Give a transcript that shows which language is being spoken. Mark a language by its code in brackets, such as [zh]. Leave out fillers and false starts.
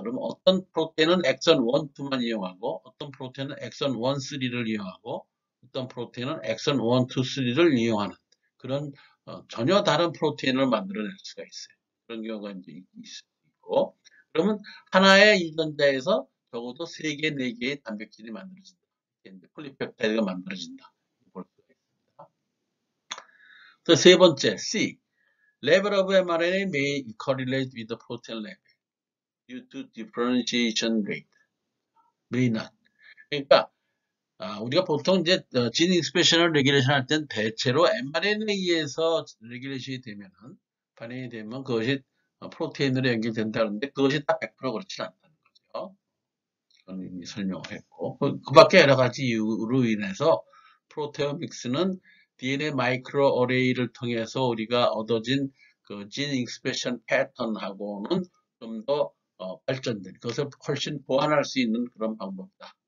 [ko] 그러면 어떤 프로테인은 엑선 1, 2만 이용하고 어떤 프로테인은 엑선 1, 3를 이용하고 어떤 프로테인은 엑선 1, 2, 3를 이용하는 그런 전혀 다른 프로테인을 만들어낼 수가 있어요. 그런 경우가 이제 있고 그러면 하나의 유전자에서 적어도 3개, 4개의 단백질이 만들어진다. 폴리펩타이드가 만들어진다. 볼 수가 있습니다. 또 세 번째, C. [en] Level of mRNA may correlate with the protein level due to differentiation rate. May not. [ko] 그러니까 우리가 보통 이제 진 익스프레션을 레귤레이션 할 땐 대체로 mRNA에서 레귤레이션이 되면은 반응이 되면 그것이 프로테인으로 연결된다는데 그것이 다 100% 그렇진 않다는 거죠. 저는 이미 설명을 했고 그 밖에 여러 가지 이유로 인해서 프로테오믹스는 DNA 마이크로 어레이를 통해서 우리가 얻어진 그 진 익스프레션 패턴하고는 좀 더 발전된 그것을 훨씬 보완할 수 있는 그런 방법이다.